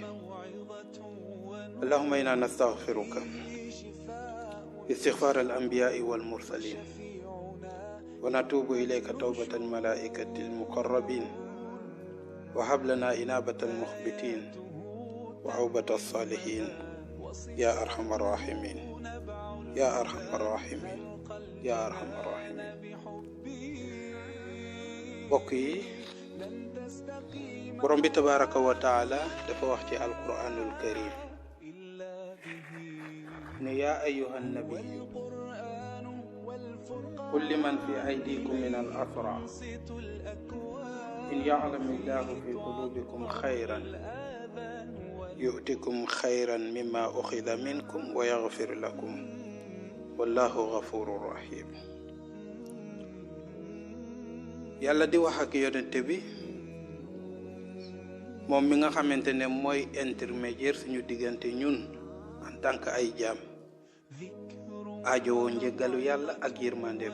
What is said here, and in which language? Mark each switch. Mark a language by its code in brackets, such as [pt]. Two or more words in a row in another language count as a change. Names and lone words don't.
[ar] اللهم إنا نستغفرك استغفار الأنبياء والمرسلين ونتوب إليك توبة الملائكة المقربين وهب لنا إنابة المخبتين وعوبة الصالحين يا أرحم الراحمين يا أرحم الراحمين يا أرحم الراحمين. بقي [wo] borom bi [ar] تبارك وتعالى [wo] dafa wax ci [ar] القرآن الكريم ne يا أيها النبي قل لمن في أيديكم من الأسرى إن يعلم الله في قلوبكم خيرا يؤتكم خيرا مما أخذ منكم ويغفر لكم والله غفور رحيم. [wo] yàlla di wax ak yonente bi moom mi nga xamante ne mooy intermédiaire suñu diggante ñun [fr] en tant que [wo] ay jaam aajowoo njëggalu yàlla ak yërmandeem.